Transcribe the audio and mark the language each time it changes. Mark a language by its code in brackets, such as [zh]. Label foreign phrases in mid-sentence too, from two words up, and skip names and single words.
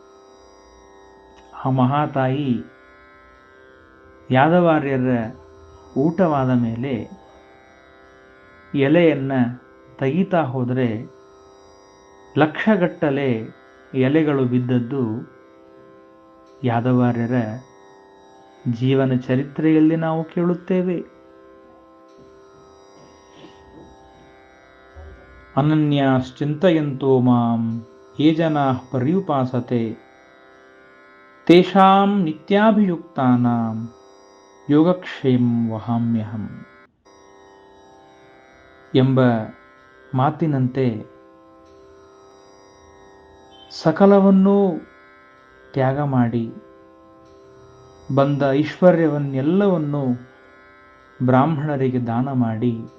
[kn] ಆ ಮಹಾತಾಯಿ ಯಾದವಾರ್ಯರ ಊಟವಾದ ಮೇಲೆ ಎಲೆಯನ್ನು ತೆಗಿತಾ ಹೋದರೆ 1,00,000ಗಟ್ಟಲೆ ಎಲೆಗಳು ಬಿದ್ದದ್ದು ಯಾದವಾರ್ಯರ ಜೀವನ ಚರಿತ್ರೆಯಲ್ಲಿ ನಾವು ಕೇಳುತ್ತೇವೆ. [sa] ಅನನ್ಯಾಶ್ಚಿಂತಯಂತೋ ಮಾಂ ಯೇ ಜನಾಃ ಪರ್ಯುಪಾಸತೆ ತೇಷಾಂ ನಿತ್ಯಾಭಿಯುಕ್ತಾನಾಂ ಯೋಗಕ್ಷೇಮಂ ವಹಾಮ್ಯಹಂ [kn] ಎಂಬ ಮಾತಿನಂತೆ ಸಕಲವನ್ನೂ ತ್ಯಾಗ ಮಾಡಿ ಬಂದ ಐಶ್ವರ್ಯವನ್ನೆಲ್ಲವನ್ನೂ ಬ್ರಾಹ್ಮಣರಿಗೆ ದಾನ ಮಾಡಿ